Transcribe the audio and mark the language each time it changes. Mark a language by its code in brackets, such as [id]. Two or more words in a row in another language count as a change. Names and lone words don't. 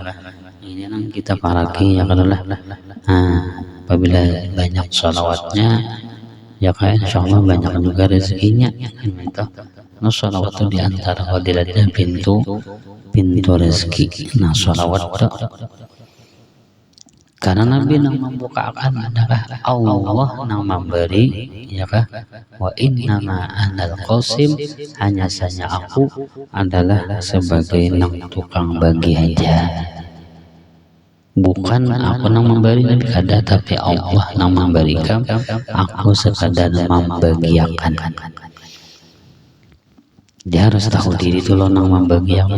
[bjn] Ini nang kita paraki, ya kan lah. Nah, apabila banyak sholawatnya, ya kan, insyaallah banyak juga rezekinya. Nah, sholawat itu diantara fadilatnya pintu rezeki. Nah, sholawat itu karena Nabi nang membukakan adalah Allah nang memberi, ya kah? [ar] وإنما أنا القاسم, [bjn] hanya saja aku adalah sebagai nang tukang bagi aja. Bukan aku nang memberi, Nabi kada, tapi Allah nang memberikan, aku sekadar membagiakan. Dia harus tahu diri dulu nang membagiakan.